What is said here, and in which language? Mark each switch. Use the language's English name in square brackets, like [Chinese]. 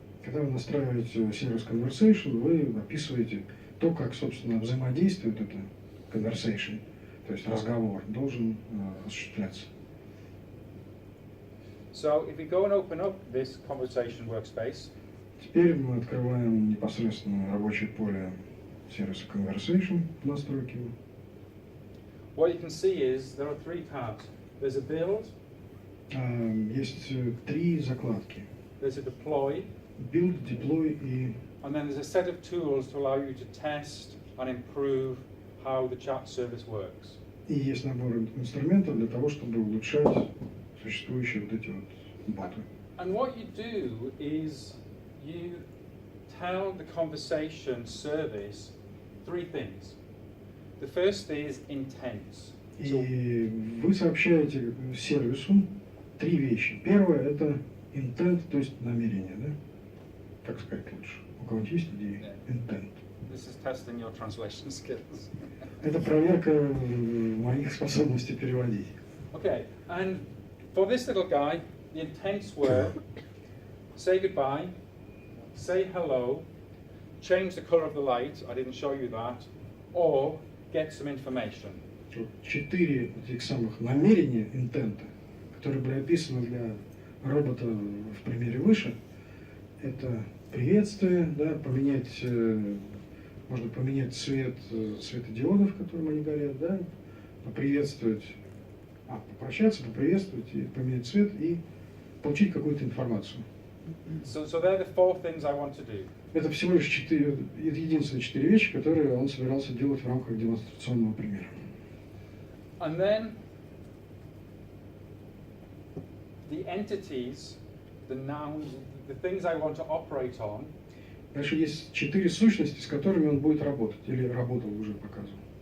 [Russian] Когда вы настраиваете сервис Conversation, вы описываете то, как, собственно, взаимодействует это Conversation, то есть разговор, должен осуществляться. [English] So if we go and open up this conversation workspace, [Russian] Теперь мы открываем непосредственно рабочее поле сервиса Conversation, настройки. [English] what you can see is there are 3 tabs. There's a build, [Russian] Есть 3 закладки. [English] there's a deploy, [Russian] Build, Deploy и [English] and then there's a set of tools to allow you to test and improve how the chat service works. [Russian] есть набор инструментов для того, чтобы улучшать существующие вот эти вот боты. [English] And what you do is you tell the conversation service 3 things. The first is intents. So, [Russian] И вы сообщаете сервису 3 вещи. Первое – это intent, то есть намерение, да? Как сказать лучше? У кого-нибудь есть идеи? Intent. [English] this is testing your translation skills. [Russian] Это проверка моих способностей переводить. [English] Okay, and for this little guy, the intents were say goodbye, say hello, change the color of the light, I didn't show you that, or get some information. [Russian] Вот 4 этих самых намерения, интента, которые были описаны для робота в примере выше, это приветствие, да, поменять, можно поменять цвет светодиодов, которым они горят, да, поприветствовать, попрощаться, поприветствовать, и поменять цвет и получить какую-то информацию. [English] So they're the 4 things I want to do. [Russian] Это всего лишь единственные 4 вещи, которые он собирался делать в рамках демонстрационного примера. [English] And then the entities, the nouns, the things I want to operate on. [Russian] Дальше есть 4 сущности, с которыми он будет работать, или работал, уже показывал.